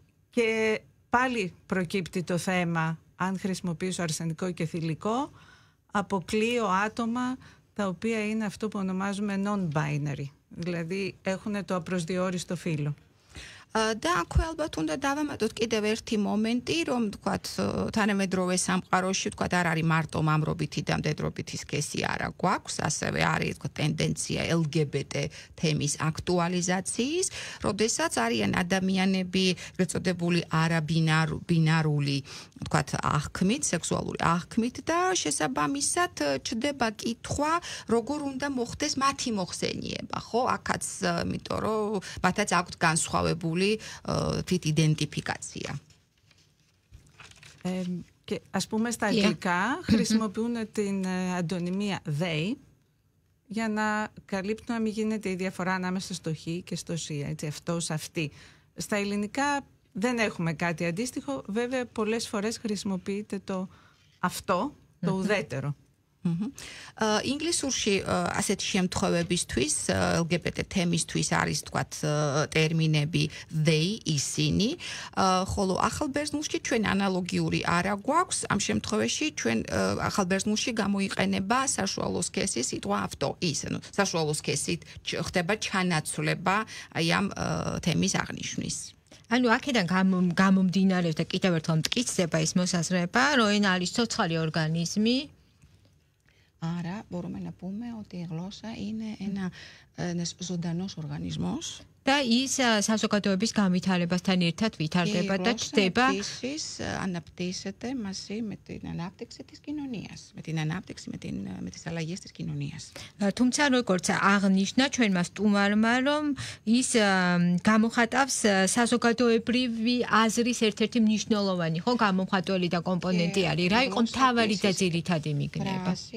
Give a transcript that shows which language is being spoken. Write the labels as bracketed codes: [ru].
[el] Και πάλι προκύπτει το θέμα, αν χρησιμοποιήσω αρσενικό και θηλυκό, αποκλείω άτομα τα οποία είναι αυτό που ονομάζουμε non-binary. Δηλαδή έχουν το απροσδιόριστο φύλο. [ka] და აქვე ალბათ უნდა დავამატოთ კიდევ ერთი მომენტი, რომ თქვათ თანამედროვე სამყაროში თქვათ არ არის მარტო მამრობითი და მდედრობითი სქესი არა გვაქვს, ასევე არის თქვათ ტენდენცია LGBT თემის აქტუალიზაციის, როდესაც არიან ადამიანები ეგრეთ წოდებული არაბინარული თქვათ აღქმით, სექსუალური აღქმით და შესაბამისად ჩდება კითხვა, როგორ უნდა მოხდეს მათი მოხსენიება, ხო? აქაც იმიტომ რომ მათაც აქვთ განსხვავებული თვით იდენტიფიკაცია. [el] Και ας πούμε στα αγγλικά χρησιμοποιούν την αντωνυμία they για να καλύπτουν να μην γίνεται η διαφορά ανάμεσα στο he και στο she, έτσι, αυτός, αυτή. Στα ελληνικά δεν έχουμε κάτι αντίστοιχο, βέβαια πολλές φορές χρησιμοποιείται το αυτό, το ουδέτερο. [ka] ინგლისურში ასეთ შემთხვევებისთვის LGBT თემისთვის არის თქვათ ტერმინები they, ისინი, ხოლო ახალ ბერძნულში ჩვენ ანალოგიური არა გვაქვს, ამ შემთხვევაში ჩვენ ახალ ბერძნულში გამოიყენება საშუალო სქესის სიტყვა αυτό, ის, ანუ საშუალო სქესით ხდება ჩანაცვლება აი ამ თემის აღნიშვნის. ანუ აქედან გამომდინარეობს და კიდევ ერთხელ მტკიცდება ის მოსაზრება, რომ ენა არის ცოცხალი ორგანიზმი. [el] Άρα μπορούμε να πούμε ότι η γλώσσα είναι ένας ζωντανός οργανισμός. [ka] და ის საზოგადოების განვითარებასთან ერთად ვითარდება და ჩდება. [el] Επίσης αναπτύσσεται μαζί με την ανάπτυξη της κοινωνίας, με την ανάπτυξη, με τις αλλαγές της κοινωνίας. [ka] თუმცა როგორც აღნიშნა ჩვენმა სტუმარმა, რომ ის გამოხატავს საზოგადოებრივი აზრის ერთ-ერთი მნიშვნელოვანი, ხო, გამომხატველი და კომპონენტი არის. რა იყო მთავარი და ძირითადი მიგნება?